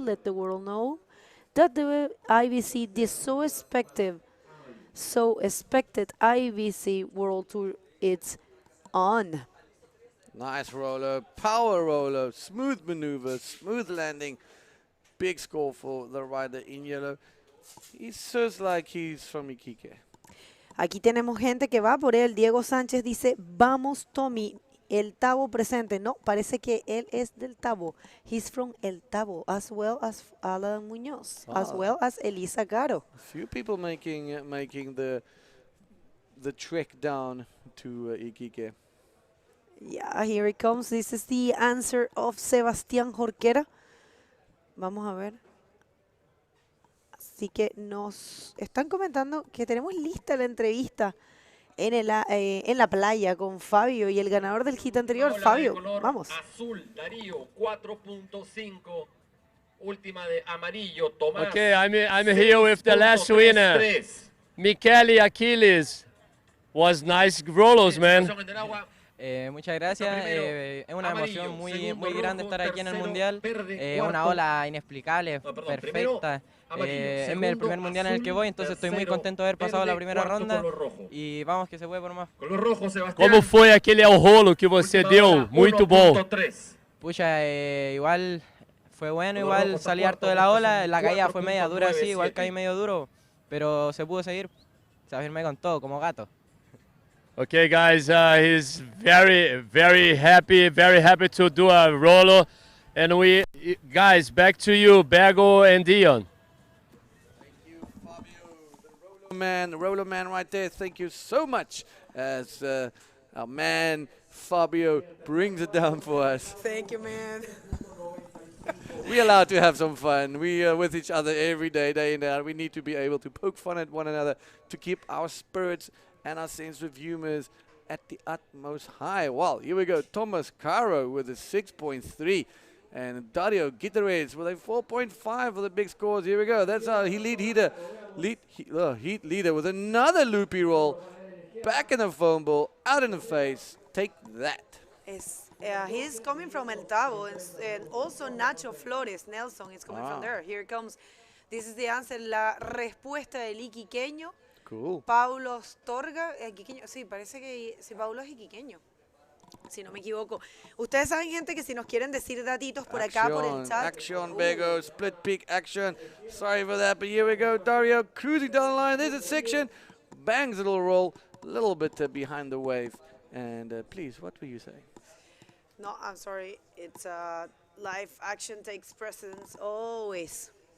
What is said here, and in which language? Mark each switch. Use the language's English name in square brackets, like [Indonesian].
[English] Let the world know that the IBC, this so expected IBC World Tour, it's on. Nice roller, power roller, smooth maneuver, smooth landing. Big score for the rider in yellow. He says like he's from Iquique. [Spanish] Aquí tenemos gente que va por él. Diego Sánchez dice, vamos Tommy, el Tabo presente. No, parece que él es del Tabo. [English] He's from El Tabo, as well as Alan Muñoz, as well as Elisa Caro. A few people making the trek down to Iquique. Yeah, here it comes. This is the answer of Sebastián Jorquera. [Spanish] Vamos a ver. Así que nos están comentando que tenemos lista la entrevista en la playa con Fabio y el ganador del hit anterior, Fabio. Vamos. Azul, Darío, 4.5. Última de amarillo, Tomás. [English] Okay, I'm here with the last winner. Michele Achilles. Was nice rollers, man. [Spanish] Muchas gracias, es una emoción muy grande estar aquí en el Mundial, una ola inexplicable, perfecta, es el primer Mundial en el que voy, entonces estoy muy contento de haber pasado la primera ronda y vamos que se puede por más. [Portuguese] Como foi aquele ao rolo que você deu? Muito bom. [Spanish] Pucha, igual fue bueno, igual salí harto de la ola, la caída fue media dura, sí, igual caí medio duro, pero se pudo seguir, se afirmé con todo, como gato. [English] Okay, guys, he's very happy to do a roller. And guys, back to you, Bego and Dion. Thank you, Fabio, the roller man right there. Thank you so much as our man Fabio brings it down for us. Thank you, man. We're allowed to have some fun. We are with each other every day, day in, day out. We need to be able to poke fun at one another to keep our spirits and our sense of humor at the utmost high. Well, here we go. Thomas Caro with a 6.3. And Dario Guterres with a 4.5 for the big scores. Here we go. That's our heat leader with another loopy roll. Back in the foam ball, out in the face. Take that. He's coming from El Tabo. And also Nacho Flores, Nelson, is coming from there. Here it comes. This is the answer. [Spanish] La respuesta del iquiqueño. [English] Cool. [Spanish] Paulo Astorga, iquiqueño. Sí, parece que sí, Paulo es iquiqueño, si no me equivoco. Ustedes saben, gente, que si nos quieren decir datitos por acá, por el chat. [English] Action, Bego, split peak action. Sorry for that, but here we go. Dario cruising down the line. There's a section. Bangs a little roll, a little bit behind the wave. And please, what were you saying? No, I'm sorry. It's live action takes precedence always.